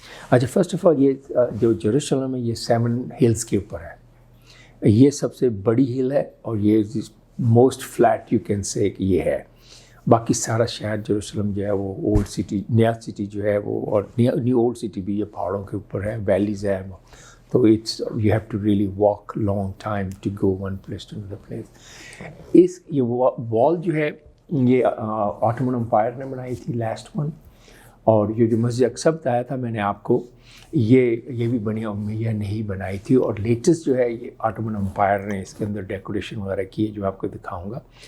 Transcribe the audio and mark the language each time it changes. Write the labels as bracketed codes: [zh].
[ur] اچھا first of all یہ جو جیروشلم ہے یہ 7 ہلز کے اوپر ہے. یہ سب سے بڑی ہل ہے اور یہ most flat you can say کہ یہ ہے. باقی سارا شہر جیروشلم جو ہے وہ اولڈ سٹی, نیا سٹی جو ہے وہ, اور نیو اولڈ سٹی بھی یہ پہاڑوں کے اوپر ہے, ویلیز ہے. [en] تو it's you have to really walk long time to go one place to other place. [ur] یہ وال جو ہے یہ آٹومن امپائر نے بنائی تھی, لاسٹ ون. اور یہ جو مسجد اقصیٰ بتایا تھا میں نے آپ کو, یہ بھی بنی امیہ نے ہی بنائی تھی. اور لیٹسٹ جو ہے یہ آٹومن امپائر نے اس کے اندر ڈیکوریشن وغیرہ کی ہے جو آپ کو دکھاؤں گا.